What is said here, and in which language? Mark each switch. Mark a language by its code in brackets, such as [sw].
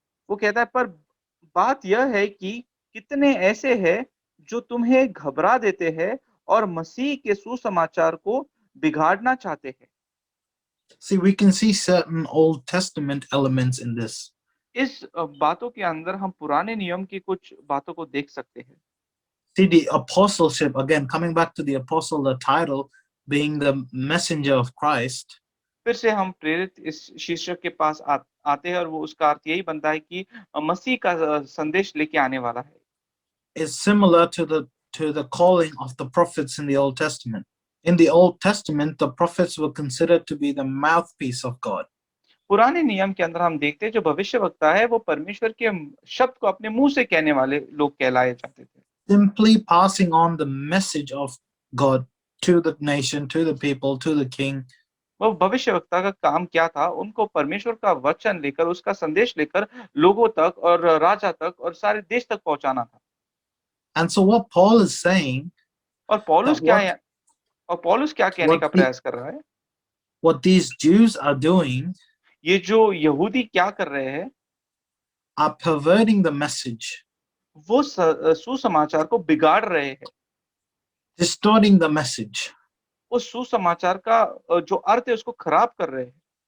[hi] वो कहता है पर बात यह है कि कितने ऐसे हैं जो तुम्हें घबरा देते हैं और मसीह के सुसमाचार को बिगाड़ना चाहते हैं। [en] See, we can see certain Old Testament elements in this. [hi] इस बातों के अंदर हम पुराने नियम की कुछ बातों को देख सकते हैं। [en] See, the apostleship, again, coming back to the apostle, the title being the messenger of Christ. [hi] फिर से हम प्रेरित इस शीर्षक के पास आते हैं और वो उसका अर्थ यही बनता है कि मसीह का संदेश लेके आने वाला है। [en] Is similar to the calling of the prophets in the Old Testament. In the Old Testament, the prophets were considered to be the mouthpiece of God. [hi] पुराने नियम के अंदर हम देखते हैं जो भविष्यवक्ता है वो परमेश्वर के शब्द को अपने मुंह से कहने वाले लोग कहलाए जाते थे। [en] Simply passing on the message of God to the nation, to the people, to the king. [hi] वो भविष्यवक्ता का काम क्या था, उनको परमेश्वर का वचन लेकर उसका संदेश लेकर लोगों तक और राजा तक और सारे देश तक पहुंचाना था। [en] And so what Paul is saying, [hi] और पौलुस क्या कहने का प्रयास कर रहा है, [en] what these Jews are doing, [hi] ये जो यहूदी क्या कर रहे हैं, [en] are perverting the message, [hi] वो सुसमाचार को बिगाड़ रहे हैं, [en] distorting the message. [hi] उस सुसमाचार का जो अर्थ है उसको खराब कर रहे हैं।